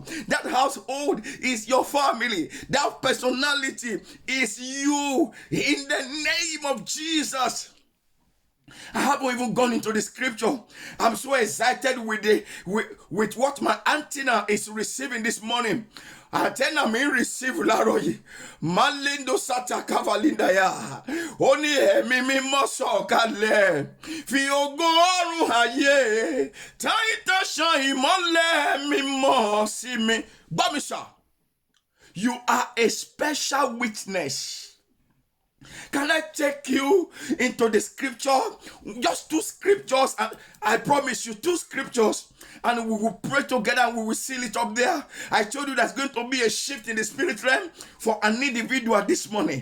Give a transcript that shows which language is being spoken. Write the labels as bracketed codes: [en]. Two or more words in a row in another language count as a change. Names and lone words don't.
[en] That household is your family. That personality is you. In the name of Jesus. I haven't even gone into the scripture. I'm so excited with what my antenna is receiving this morning. Antenna me receive laroyi. Malindo sata kavalinda ya. [yo] Oni ẹ̀mí mímọ́ sọ̀kalẹ̀. Fi ògo ọ̀run ayé. Táyítọ́ ṣàn ìmọ́lẹ̀ mímọ́ sí mi. [en] Bamisha, you are a special witness. Can I take you into the scripture? Just 2 scriptures. And I promise you 2 scriptures. And we will pray together and we will seal it up there. I told you there's going to be a shift in the spirit realm for an individual this morning.